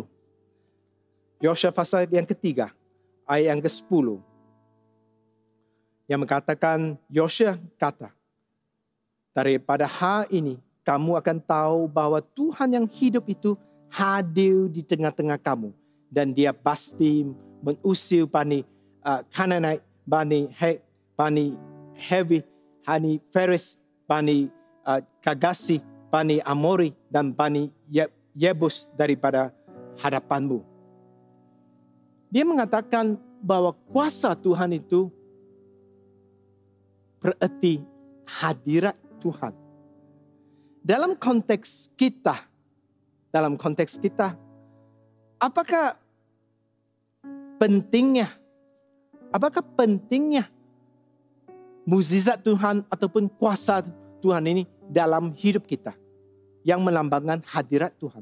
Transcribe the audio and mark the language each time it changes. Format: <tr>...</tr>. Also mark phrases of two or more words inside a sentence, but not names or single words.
<id>Yosua pasal yang ketiga, ayat yang ke-10. Yang mengatakan, Yosua kata, daripada hal ini, kamu akan tahu bahwa Tuhan yang hidup itu hadir di tengah-tengah kamu. Dan dia pasti mengusir Bani Canaanite, Bani Hek, Bani Hevi, Bani Feris, Bani Kagasi, Bani Amori, dan Bani Yebus daripada hadapanmu. Dia mengatakan bahwa kuasa Tuhan itu berarti hadirat Tuhan. Dalam konteks kita, apakah pentingnya mukjizat Tuhan ataupun kuasa Tuhan ini dalam hidup kita yang melambangkan hadirat Tuhan?</id>